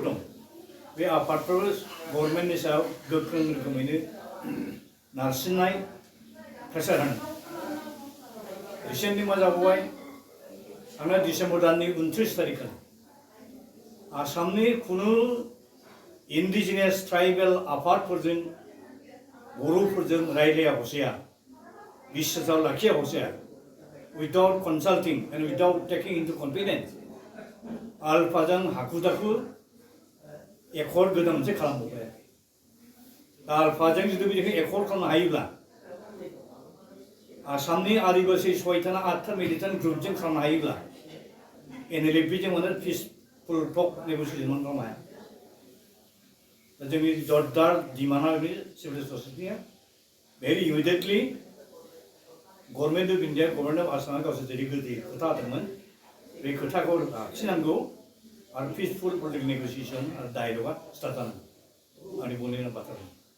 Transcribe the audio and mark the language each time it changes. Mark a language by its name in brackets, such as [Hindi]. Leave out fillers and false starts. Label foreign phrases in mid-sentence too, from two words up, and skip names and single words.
[Bodo] दं बे आफादफोर गभर्नमेन्टनि सायाव गोख्रों रोखोमैनो नारसिननाय प्रेसार होनो रिसेन्टलि मा जाबावबाय थांनाय डिसेम्बर दाननि 29 तारिखाव आसामनि खुनु [English] indigenous tribal [Bodo] आफादफोरजों बर'फोरजों रायज्लाया हसिया बिश्वासाव लाखिया हसिया [English] without consulting and without taking into confidence [Bodo] आलफाजों हाखु दाखु एकर्ड गोदान मोनसे खालामबावबाय दा आलफाजों जुदि बिदिखौ एकर्ड खालामनो हायोब्ला आसामनि आदिबासि 6था ना 8था मिलिटेन्ट ग्रुपजों खालामनो हायोब्ला Nlfb जों माने [English] peaceful talk negotiation [Bodo] खालामनो हाया दा जोंनि जरदार डिमान्डआ बे सिभिल ससाइटिया [English] very immediately Government of India Government of [Bodo] आसामा गावसोर जेरै गोदै खोथा होदोंमोन बे खोथाखौ लाखिनांगौ आरो [English] peaceful political negotiation [Bodo] आरो डायलगा स्टार्ट जानांगौ आंनि बुंनाय बाथ्रा